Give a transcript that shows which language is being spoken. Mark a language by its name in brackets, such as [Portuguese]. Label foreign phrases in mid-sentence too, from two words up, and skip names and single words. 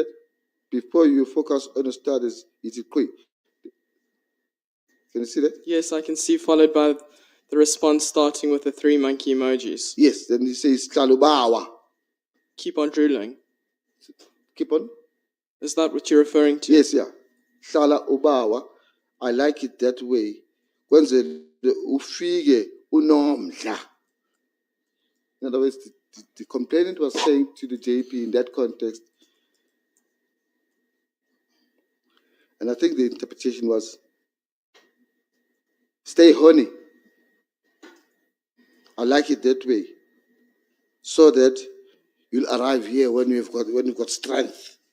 [English] Before you focus on the studies, it's quick. Can you see that? Yes, I can see, followed by the response starting with the three monkey emojis. Yes, then he says, Tlalubawa. Keep on drooling. Keep on? Is that what you're referring to? Yes, yeah. [Xhosa] Hlala ubawa. [English] I like it that way. [Xhosa] Kwenze ufike unomdla. [English] In other words, the complainant was saying to the JP in that context, and I think the interpretation was, stay horny. I like it that way, so that you'll arrive here when you've got strength.